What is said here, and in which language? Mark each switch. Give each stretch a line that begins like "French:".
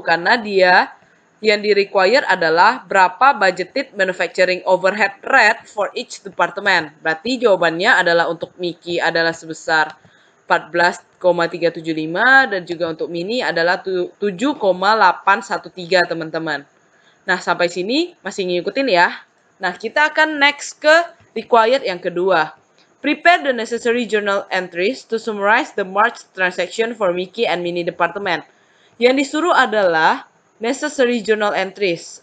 Indonesian: Karena dia yang di-require adalah berapa
English: budgeted manufacturing overhead rate for each department.
Indonesian: Berarti jawabannya adalah untuk Mickey adalah sebesar 14,375 dan juga untuk Mini adalah 7,813 teman-teman. Nah, sampai sini masih ngikutin ya. Nah, kita akan next ke required yang kedua.
English: Prepare the necessary journal entries to summarize the March transaction for Mickey and Mini department.
Indonesian: Yang disuruh adalah necessary journal entries.